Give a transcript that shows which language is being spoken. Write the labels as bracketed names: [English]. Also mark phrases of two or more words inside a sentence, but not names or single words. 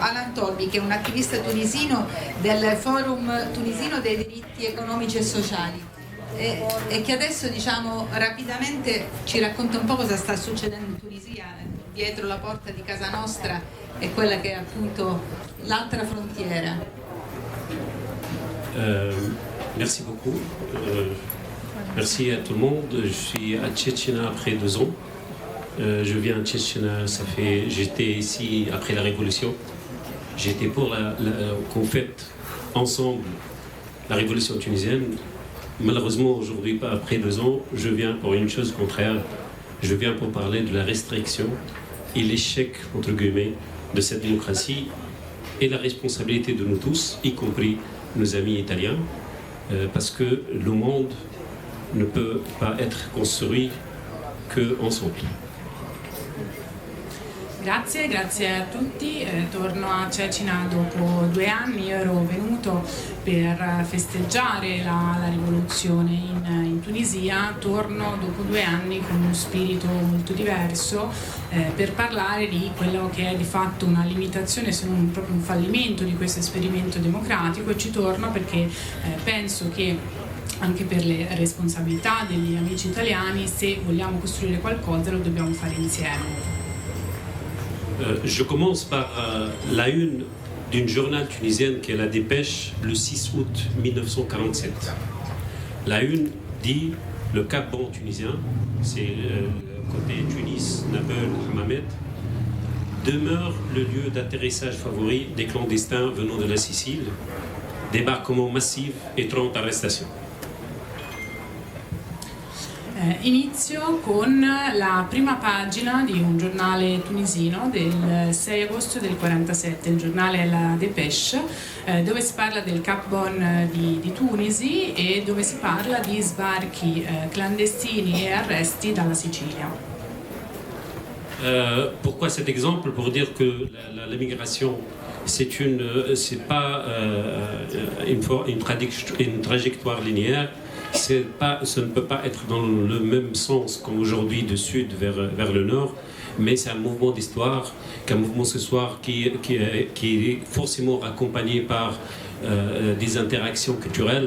[Italian] Alan Tolbi, che è un attivista tunisino del Forum Tunisino dei Diritti Economici e Sociali e che adesso, diciamo, rapidamente ci racconta un po' cosa sta succedendo in Tunisia, dietro la porta di casa nostra e quella che è appunto l'altra frontiera. [French] Merci beaucoup. Merci à tout le monde. Je suis à Tchétchéna après 2 ans. Je viens à Tchétchéna, j'étais ici après la Révolution. J'étais pour qu'on fête ensemble la Révolution tunisienne. Malheureusement, aujourd'hui, après 2 ans, je viens pour une chose contraire. Je viens pour parler de la restriction et l'échec, entre guillemets, de cette démocratie et la responsabilité de nous tous, y compris nos amis italiens, parce que le monde ne peut pas être construit qu'ensemble. [Italian] Grazie a tutti. Torno a Cecina dopo 2 anni. Io ero venuto per festeggiare la rivoluzione in Tunisia. Torno dopo 2 anni con uno spirito molto diverso per parlare di quello che è di fatto una limitazione, se non proprio un fallimento di questo esperimento democratico, e ci torno perché penso che anche per le responsabilità degli amici italiani, se vogliamo costruire qualcosa lo dobbiamo fare insieme. [French] Je commence par la une d'une journal tunisienne qui est la Dépêche le 6 août 1947. La une dit le Cap Bon tunisien, c'est le côté Tunis, Nabeul, Hammamet, demeure le lieu d'atterrissage favori des clandestins venant de la Sicile, débarquement massif et 30 arrestations. [Italian] Inizio con la prima pagina di un giornale tunisino del 6 agosto del 47, il giornale è la Dépêche, dove si parla del Cap Bon di Tunisi e dove si parla di sbarchi clandestini e arresti dalla Sicilia. [French] Pourquoi cet exemple? Pour dire que la migration, c'est pas une trajectoire linéaire. Ce ne peut pas être dans le même sens comme aujourd'hui du sud vers le nord, mais c'est un mouvement d'histoire, un mouvement ce soir qui est forcément accompagné par des interactions culturelles.